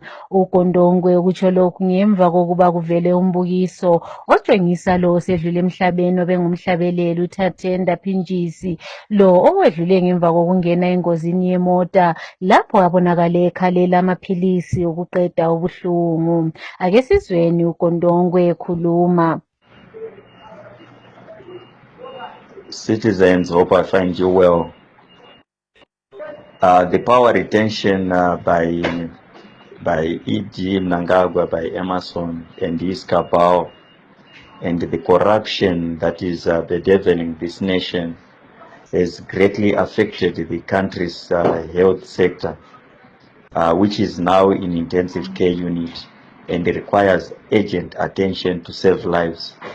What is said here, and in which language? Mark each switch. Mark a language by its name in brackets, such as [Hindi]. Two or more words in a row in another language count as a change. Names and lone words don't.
[North Ndebele] UGondongwe kutsho lokhu ngemva kokuba kuvele umbukiso otshengisa lo osedlule emhlabeni obengumhlabeleli uThathenda Phintshisi, lo owedlule ngemva kokungena engozini yemota lapho abonakale ekhalela amaphilisi okuqeda ubuhlungu. Ake sizweni uGondongwe ekhuluma. [English] Citizens, hope I find you well. The power retention by E.G. Mnangagwa, by Emerson and Iskabao, and the corruption that is bedeviling this nation has greatly affected the country's health sector, which is now in intensive care unit and requires urgent attention to save lives.